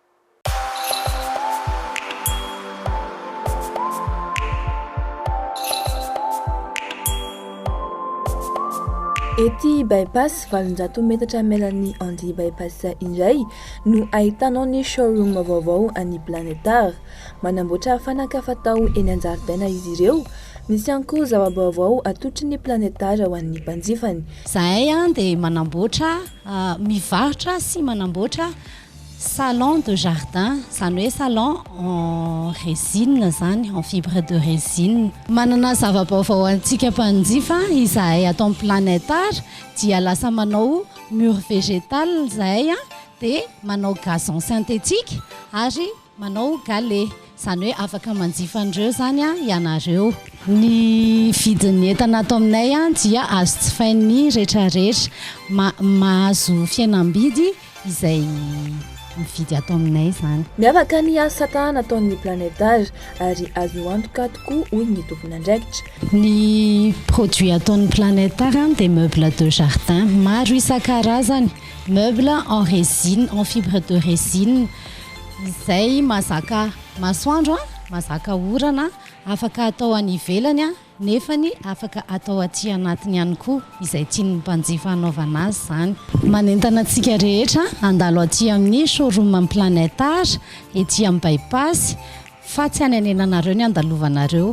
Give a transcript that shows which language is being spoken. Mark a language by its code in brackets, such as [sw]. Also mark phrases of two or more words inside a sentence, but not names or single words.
[mg] Ety bypass 700 metatra mialan'ny Yondi bypass indray no ahitanao ny showroom vaovao any Planetara. Manamboatra fanaka fatao eny an-jaridaina izy ireo. Misy ihany koa zava-baovao atotry ny Planetara ho an'ny mpanjifany. Zahay dia manamboatra, mivarotra sy manamboatra [fr] salon de jardin, [mg] zany hoe [fr] salon en résine [mg] zany, [fr] en fibre de résine. [mg] Manana zava-baovao antsika mpanjifa izahay atao amin'ny Planetara dia lasa manao [fr] mur végétal [mg] zahay dia manao [fr] gazon synthétique [mg] ary manao gale. Zany hoe afaka manjifan'ireo zany ianareo. Ny vidin'ny entana ato aminay dia azo jifain'ny rehetrarehetra, mahazo fihenam-bidy izay mividy ato aminay zany. Miavaka ny asa tanana ataon'ny Planetara ary azo antoka tokoa hoy ny tompon'andraikitra. Ny produit ataon'ny Planetara dia [fr] meuble de jardin [mg] maro isan-karazany, [fr] meuble en résine, en fibre de résine [mg] izay mazaka masoandro, mazaka orana, afaka atao any ivelany nefany afaka atao aty anatiny ihany koa izay tian'ny mpanjifa anaovana azy zany. Manentana antsika rehetra andalo aty amin'ny showroom amin'ny Planetara ety amin'ny bypass fa tsy hanenenanareo ny andalovanareo.